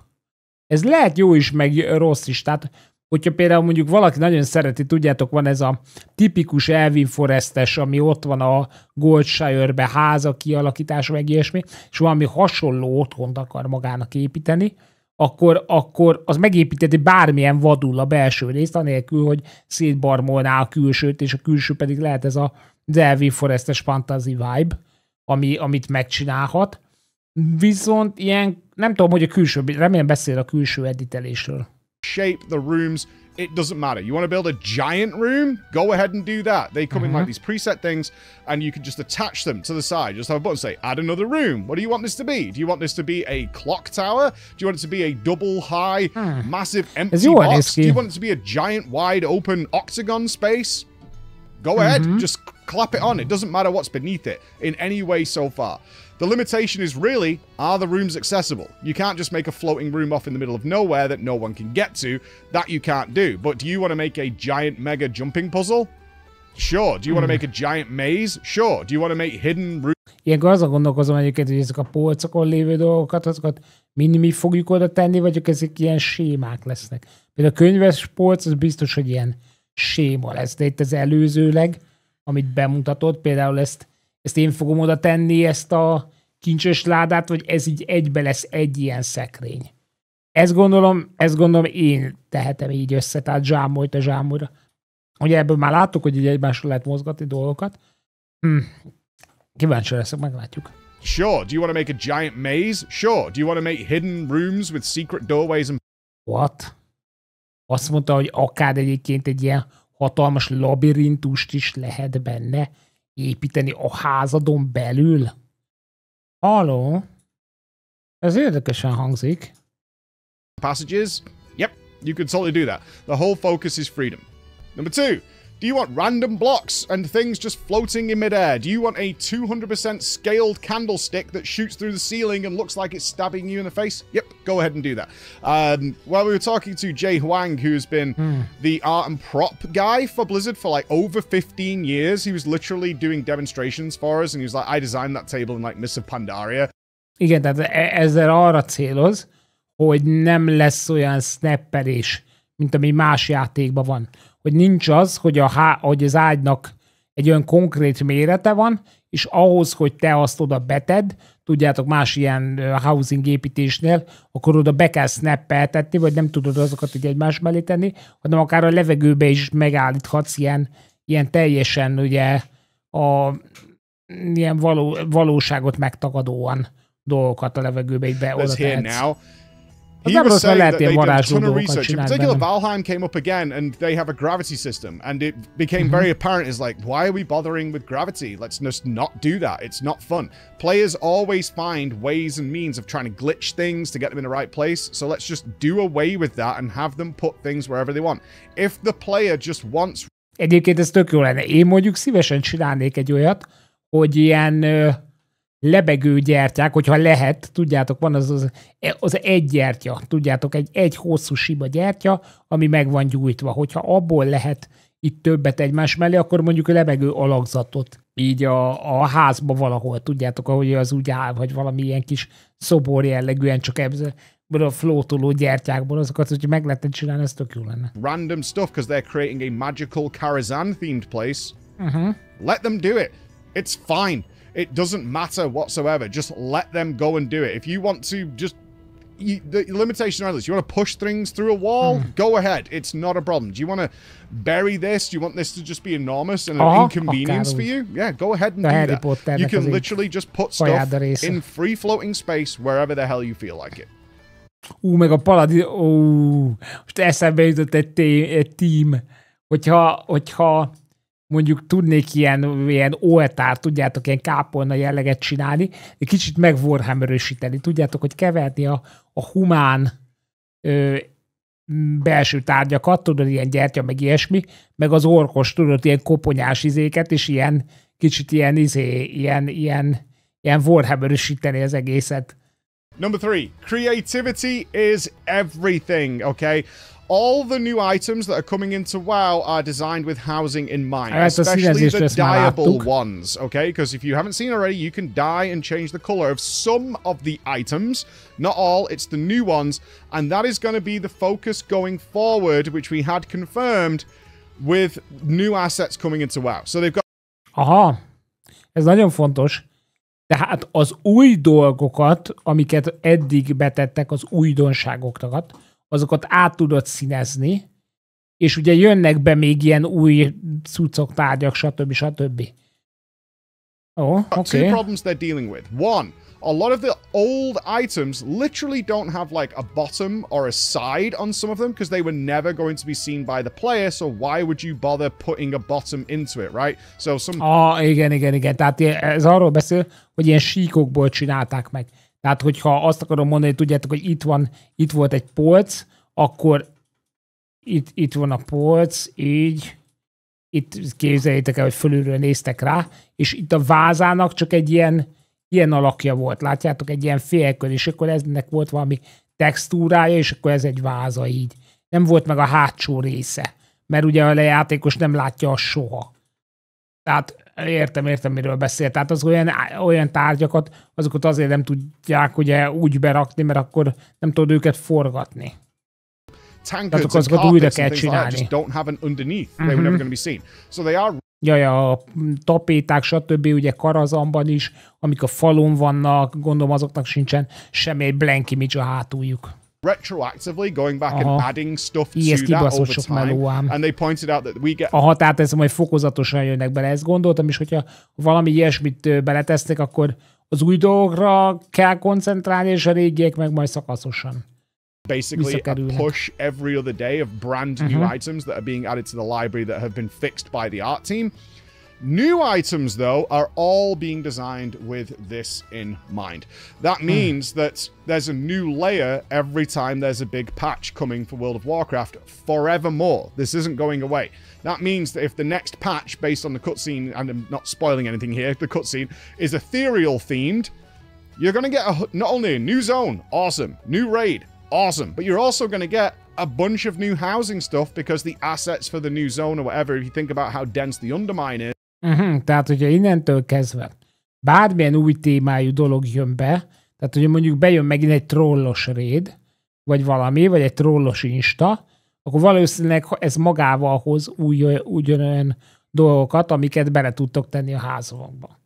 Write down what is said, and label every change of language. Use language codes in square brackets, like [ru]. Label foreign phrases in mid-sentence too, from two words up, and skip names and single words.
[hu] Ez lehet jó is, meg rossz is. Tehát, hogyha például mondjuk valaki nagyon szereti, tudjátok, van ez a tipikus Elvin Forestes, ami ott van a Goldshire-be, háza kialakítása, meg ilyesmi, és valami hasonló otthont akar magának építeni, akkor az megépíteti bármilyen vadul a belső részt, anélkül, hogy szétbarmolná a külsőt, és a külső pedig lehet ez az Elvin Forestes [en] fantasy vibe, [hu] amit megcsinálhat. Viszont ilyen, nem tudom, hogy a külső, remélem beszél a külső editelésről. [en] Shape the rooms, it doesn't matter. You want to build a giant room? Go ahead and do that. They come in like these preset things, and you can just attach them to the side. Just have a button say, add another room. What do you want this to be? Do you want this to be a clock tower? Do you want it to be a double high, massive empty box? Do you want it to be a giant wide open octagon space? Go ahead, just clap it on. It doesn't matter what's beneath it in any way so far. The limitation is really, are the rooms accessible? You can't just make a floating room off in the middle of nowhere that no one can get to. That you can't do. But do you want to make a giant mega jumping puzzle? Sure. Do you want to make a giant maze? Sure. Do you want to make hidden rooms? [hu] Ilyenkor azon gondolkozom egyébként, hogy ezek a polcokon lévő dolgokat, azokat mi fogjuk oda tenni, vagy ezek ilyen sémák lesznek. Például a könyves polc, az biztos, hogy ilyen séma lesz. De itt az előzőleg, amit bemutatott, például ezt én fogom oda tenni, ezt a kincses ládát, vagy ez így egybe lesz egy ilyen szekrény. Ezt gondolom én tehetem így össze, tehát zsámolyt a zsámolyra. Ugye ebből már láttuk, hogy így egymásra lehet mozgatni dolgokat. Kíváncsi leszek, meglátjuk. [en] Sure. Do you want to make a giant maze? Sure. Do you want to make hidden rooms with secret doorways and... What? [hu] Azt mondta, hogy akár egyébként egy ilyen hatalmas labirintust is lehet benne építeni a házadon belül. Halló? Ez érdekesen hangzik. [en] passages? Yep, you could totally do that. The whole focus is freedom. Number 2, do you want random blocks and things just floating in midair? Do you want a 200% scaled candlestick that shoots through the ceiling and looks like it's stabbing you in the face? Yep, go ahead and do that. Well, we were talking to Jay Huang, who's been the art and prop guy for Blizzard for like over 15 years. He was literally doing demonstrations for us, and he was like, I designed that table in like Mists of Pandaria. [hu] Igen, tehát ezzel arra céloz, hogy nem lesz olyan snappelés, mint ami más játékban van. Hogy nincs az, hogy, hogy az ágynak egy olyan konkrét mérete van, és ahhoz, hogy te azt oda beted, tudjátok, más ilyen housing építésnél, akkor oda be kell snappeltetni, vagy nem tudod azokat így egymás mellé tenni, hanem akár a levegőbe is megállíthatsz ilyen teljesen ugye ilyen valóságot megtagadóan dolgokat a levegőbe így be oda tehetsz. [en] He was saying that they did a ton of research. In particular, Valheim came up again, and they have a gravity system, and it became very apparent. It's like, why are we bothering with gravity? Let's just not do that. It's not fun. Players always find ways and means of trying to glitch things to get them in the right place, so let's just do away with that and have them put things wherever they want. If the player just wants... [hu] Egyébként ez tök jó lenne. Én mondjuk szívesen csinálnék egy olyat, hogy ilyen... lebegő gyertyák, hogyha lehet, tudjátok, van az egy gyertya, tudjátok, egy hosszú siba gyertya, ami meg van gyújtva. Hogyha abból lehet itt többet egymás mellé, akkor mondjuk a lebegő alakzatot így a házba valahol, tudjátok, ahogy az úgy áll, vagy valami ilyen kis szobor jellegűen, csak ebből a flótoló gyertyákból, azokat, hogyha meg lehetne csinálni, ez tök jó lenne. [en] Random stuff, because they're creating a magical Karazhan themed place. Let them do it. It's fine. It doesn't matter whatsoever. Just let them go and do it. If you want to just... the limitation on this, you want to push things through a wall? Go ahead. It's not a problem. Do you want to bury this? Do you want this to just be enormous and an inconvenience for you? Yeah, go ahead and do that. You can literally just put stuff in free-floating space wherever the hell you feel like it. [hu] Meg a paladin... most eszembe jutott egy team. Hogyha mondjuk tudnék ilyen oltár, tudjátok, ilyen kápolna jelleget csinálni, egy kicsit megwarhammerösíteni, tudjátok, hogy keverni a humán belső tárgyakat, tudod, ilyen gyertya, meg ilyesmi, meg az orkos, tudod, ilyen koponyás izéket, és ilyen kicsit ilyen warhammerösíteni az egészet. [en] Number 3, creativity is everything, okay? All the new items that are coming into WoW are designed with housing in mind, especially the dyeable ones, okay? Because if you haven't seen already, you can dye and change the color of some of the items. Not all, it's the new ones. And that is going to be the focus going forward, which we had confirmed with new assets coming into WoW. So they've got... [hu] Aha, ez nagyon fontos. Tehát az új dolgokat, amiket eddig betettek, az újdonságokat, azokat át tudod színezni, és ugye jönnek be még ilyen új cuccok, tárgyak, stb. [en] Okay. Two problems they're dealing with. One, a lot of the old items literally don't have like a bottom or a side on some of them because they were never going to be seen by the player, so why would you bother putting a bottom into it, right? So some... [hu] Igen. Tehát ez arról beszél, hogy ilyen síkokból csinálták meg. Tehát, hogyha azt akarom mondani, tudjátok, hogy itt volt egy polc, akkor itt van a polc, így, itt képzeljétek el, hogy fölülről néztek rá, és itt a vázának csak egy ilyen alakja volt, látjátok, egy ilyen félkör, és akkor ennek volt valami textúrája, és akkor ez egy váza így. Nem volt meg a hátsó része, mert ugye a játékos nem látja azt soha. Tehát értem, miről beszél. Tehát az olyan tárgyakat, azokat azért nem tudják ugye úgy berakni, mert akkor nem tudod őket forgatni. [en] Tankards and carpets and things like that just don't have an underneath. They were never going to be seen. So they are... [hu] Ja, a tapéták, stb. Ugye Karazhanban is, amik a falon vannak, gondolom azoknak sincsen semmi [en] blank image [hu] a hátuljuk. [en] retroactively going back and adding stuff to [hu] ez [en] that over [hu] sok [en] time. [hu] meló ám. [en] And they pointed out that we get... [hu] A határteszem, hogy fokozatosan jönnek bele. Ezt gondoltam is, hogyha valami ilyesmit beletesznek, akkor az új dolgokra kell koncentrálni, és a régiek meg majd szakaszosan. [en] Basically a push every other day of brand new items that are being added to the library that have been fixed by the art team. New items, though, are all being designed with this in mind. That means that there's a new layer every time there's a big patch coming for World of Warcraft forevermore. This isn't going away. That means that if the next patch, based on the cutscene, and I'm not spoiling anything here, the cutscene is ethereal themed, you're going to get not only a new zone, awesome, new raid, awesome, but you're also going to get a bunch of new housing stuff because the assets for the new zone or whatever, if you think about how dense the Undermine is. [hu] Tehát, hogyha innentől kezdve bármilyen új témájú dolog jön be, tehát, hogyha mondjuk bejön megint egy trollos raid, vagy valami, vagy egy trollos insta, akkor valószínűleg ez magával hoz ugyanolyan dolgokat, amiket bele tudtok tenni a házakba.